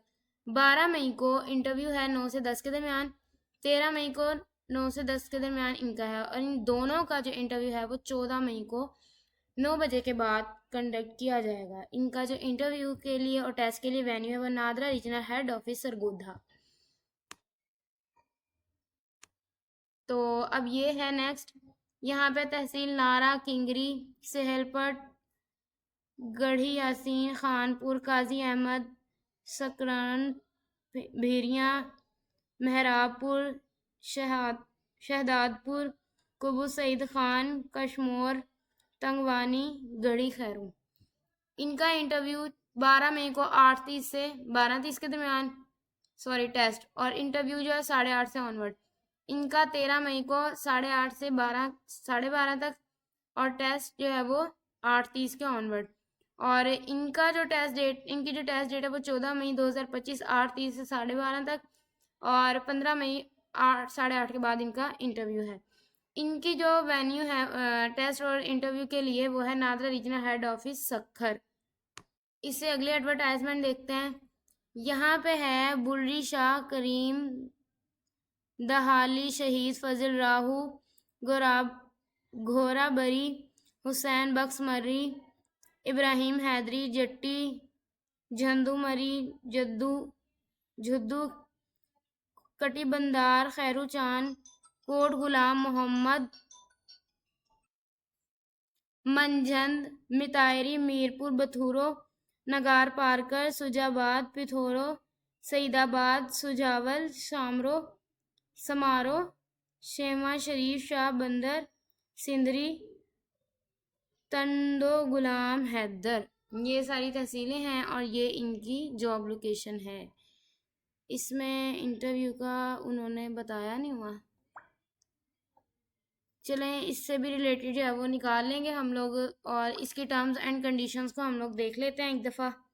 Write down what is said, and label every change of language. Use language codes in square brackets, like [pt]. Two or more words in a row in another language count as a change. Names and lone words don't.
[ur] 12 مئی کو انٹرویو ہے 9 سے 10 کے درمیان، 13 مئی کو 9 سے 10 کے درمیان ان کا ہے، اور ان دونوں کا جو انٹرویو ہے وہ 14 مئی کو 9 بجے کے بعد کنڈکٹ کیا جائے گا. ان کا جو انٹرویو کے لیے اور ٹیسٹ کے لیے وینیو ہے وہ نادرا ریجنل ہیڈ آفس سرگودھا. تو اب یہ ہے نیکسٹ، یہاں پہ تحصیل نارا, کنگری، سہیل پٹ، گڑھی یاسین، خانپور، قاضی احمد، سکران، بھیریا، محراب پور، شہدادپور، کوبو سعید خان، کشمور، تنگوانی، گڑھی خیرو. ان کا انٹرویو 12 مئی کو 8:30 سے 12:30 کے درمیان, [en] sorry test, [ur] اور انٹرویو جو ہے 8:30 سے آنورڈ. ان کا 13 مئی کو 8:30 سے 12 تک، اور ٹیسٹ جو ہے وہ 8:30 کے آنورڈ. اور ان کا جو [en] test date, [ur] ان کی جو [en] test date [ur] ہے وہ 14 مئی 2025 8:30 سے 12:30 تک، اور 15 مئی 8:30 کے بعد ان کا انٹرویو ہے. ان کی جو وینیو ہے ٹیسٹ اور انٹرویو کے لیے وہ ہے نادرا ریجنل ہیڈ آفس سکھر. اس سے اگلے ایڈورٹائزمنٹ دیکھتے ہیں، یہاں پہ ہے بری شاہ کریم، دہلی شہید فضل راہو, گھوڑا باری، حسین بخش مری، ابراہیم حیدری، جاتی، جھنڈو مری، جھڈو، کٹی بندر، خیرو چاند، کوٹ غلام محمد, منجھند، مٹیاری، میرپور، بتھورو، نگرپارکر، سجاآباد، پتھورو، سعیدآباد، سجاول، شمرو، سمارو، شیما شریف، شاہ بندر، سندری، ٹنڈو غلام حیدر. یہ ساری تحصیلیں ہیں اور یہ ان کی [en] job location [ur] ہے. اس میں انٹرویو کا انہوں نے بتایا نہیں ہوا، چلیں اس سے بھی ریلیٹڈ جو ہے وہ نکال لیں گے ہم لوگ، اور اس کی [en] terms and conditions [ur] کو ہم لوگ دیکھ لیتے ہیں ایک دفعہ.